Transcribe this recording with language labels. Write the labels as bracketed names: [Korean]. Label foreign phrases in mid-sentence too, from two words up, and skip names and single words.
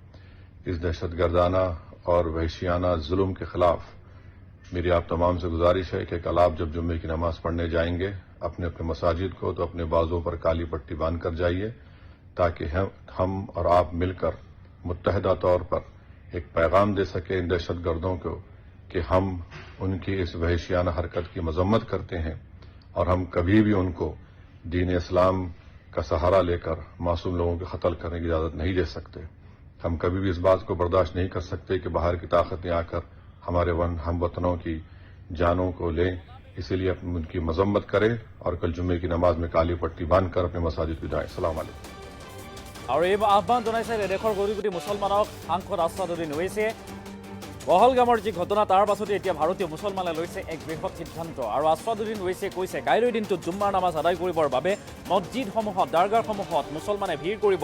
[Urdu] اس دہشت گردانہ اور وحشیانہ ظلم کے خلاف میری آپ تمام سے گزارش ہے کہ کل آپ جب جمعے کی نماز پڑھنے جائیں گے اپنے اپنے مساجد کو تو اپنے بازوؤں پر کالی پٹی باندھ کر جائیے، تاکہ ہم اور آپ مل کر متحدہ طور پر ایک پیغام دے سکے ان دہشت گردوں کو کہ ہم ان کی اس وحشیانہ حرکت کی مذمت کرتے ہیں اور ہم کبھی بھی ان کو دین اسلام کا سہارا لے کر معصوم لوگوں کے قتل کرنے کی اجازت نہیں دے سکتے. ہم کبھی بھی اس بات کو برداشت نہیں کر سکتے کہ باہر کی طاقتیں آ کر ہمارے ہم وطنوں کی جانوں کو لیں. اسی لیے ان کی مذمت کریں اور کل جمعے کی نماز میں کالی پٹی باندھ کر اپنے مساجد کو جائیں. [Arabic] السلام عليكم. [Assamese] আৰু এই আহ্বান জনাইছে দেশৰ কোটি কোটি মুছলমানক সাংসদ আছাদুদ্দিন ওৱেইছিয়ে। পহলগামৰ যি ঘটনা তাৰ পাছতে এতিয়া ভাৰতীয় মুছলমানে লৈছে এক বৃহৎ সিদ্ধান্ত। আৰু আছাদুদ্দিন ওৱেইছিয়ে কৈছে কাইলৈৰ দিনটোত জুম্মাৰ নামাজ আদায় কৰিবৰ বাবে মছজিদসমূহত দাৰগাহসমূহত মুছলমানে ভিৰ কৰিব।